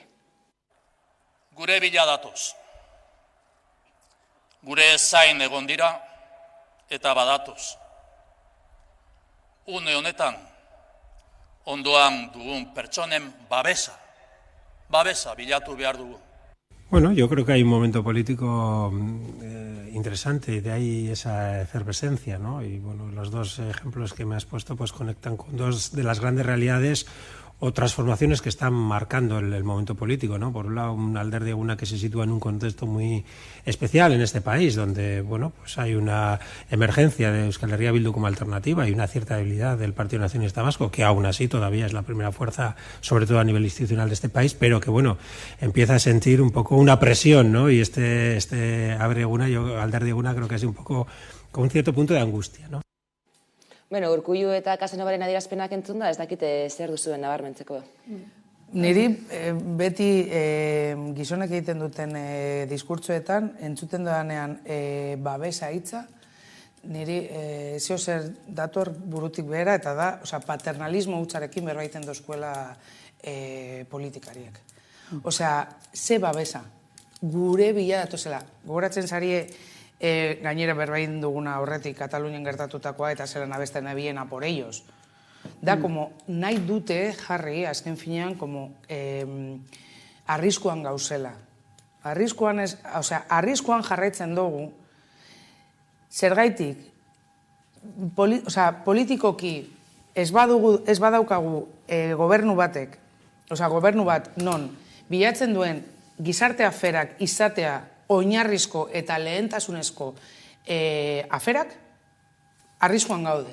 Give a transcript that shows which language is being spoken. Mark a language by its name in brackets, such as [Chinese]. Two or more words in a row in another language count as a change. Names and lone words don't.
[Basque] Gure bila datoz. Gure zain egon dira, eta badatoz. Une honetan, ondoan dugun pertsonen babesa bilatu behar dugu. [Spanish] Bueno, yo creo que hay un momento político interesante y de ahí esa efervescencia, ¿no? Y bueno, los dos ejemplos que me has puesto pues conectan con dos de las grandes realidades o transformaciones que están marcando el momento político, ¿no? Por un lado, un [Basque] alderdi eguna [Spanish] que se sitúa en un contexto muy especial en este país, donde, bueno, pues hay una emergencia de Euskal Herria Bildu como alternativa y una cierta debilidad del Partido Nacionalista Vasco, que aún así todavía es la primera fuerza, sobre todo a nivel institucional de este país, pero que, bueno, empieza a sentir un poco una presión, ¿no? Y este [Basque] alderdi eguna [Spanish] creo que es un poco con un cierto punto de angustia, ¿no? [Basque] Bueno, Urkullu eta Casanovaren adierazpenak entzunda, ez dakite zer duzuen nabarmentzeko. Niri beti gizonek egiten duten diskurtsoetan, entzuten dodanean babesa hitza, niri zeo zer dator burutik behera, eta da, paternalismo hutsarekin berbaiten dozkuela politikariek. Ze babesa, gure bila datozela, gogoratzen zarie, gainera berbain duguna horretik Katalunian gertatutakoa eta zelan abesten abiena [Spanish] por ellos. [Basque] Da, como nahi dute jarri, azken finean, como arriskuan gauzela. Arriskuan jarraitzen dugu, zergaitik, politikoki ez badaukagu gobernu batek, gobernu bat non, bilatzen duen gizarte aferak izatea oinarrizko eta lehentasunezko aferak, arriskuan gaude.